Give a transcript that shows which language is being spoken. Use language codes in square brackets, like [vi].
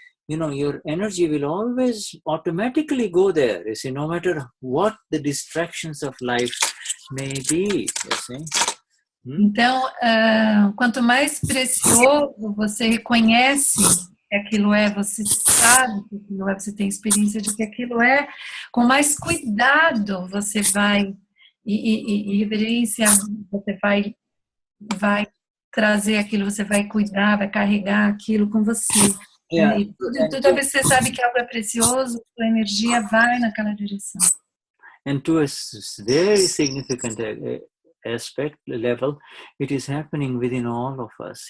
[en] you know, your energy will always automatically go there, you see, no matter what the distractions of life may be, you see. [pt] Então, quanto mais precioso você reconhece que aquilo é, você sabe que aquilo é, você tem experiência de que aquilo é, com mais cuidado você vai, e reverência, você vai trazer aquilo, você vai cuidar, vai carregar aquilo com você. [en] Yeah. [pt] E toda vez que você sabe que algo é precioso, sua energia vai naquela direção. [en] And to a very significant aspect level, it is happening within all of us.